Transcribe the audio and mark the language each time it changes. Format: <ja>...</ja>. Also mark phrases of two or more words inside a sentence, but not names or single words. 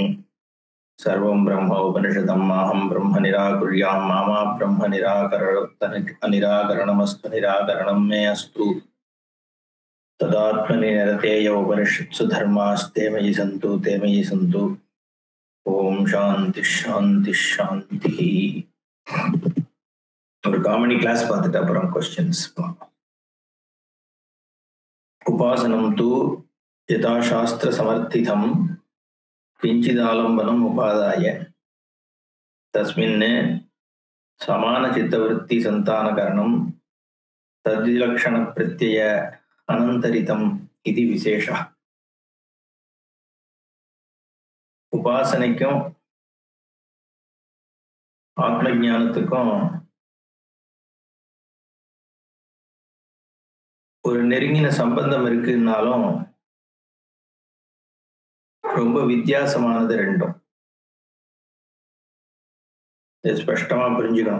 <sa>सर्वं ब्रह्मोपनिषदं माहं ब्रह्म निराकुर्यां मा ब्रह्म निराकरणमस्तु निराकरणं मे अस्तु। तदात्मनि निरतेय उपनिषत्सु धर्मास्ते मयि सन्तु ते मयि सन्तु। ओम शान्तिः शान्तिः शान्तिः।</sa> <ta>ஒரு காமெடி கிளாஸ் பார்த்துட்டு அப்புறம் क्वेश्चंस।</ta> <sa>उपासनं तु यथा शास्त्रसमर्थितं किञ्चिदालम्बनम् उपादाय तस्मिन् समानचित्तवृत्तिसन्तानकरणं तद्विलक्षणप्रत्यय अनन्तरितम् इति विशेषः।</sa> <ta>उपासனைக்கும் ஆத்மஞானத்துக்கும் ஒரு நெருங்கின சம்பந்தம் இருக்குன்னாலும் ரொம்ப வித்தியாசமானது ரெண்டும். ஸ்பஷ்டமா புரிஞ்சுக்கணும்.</ta>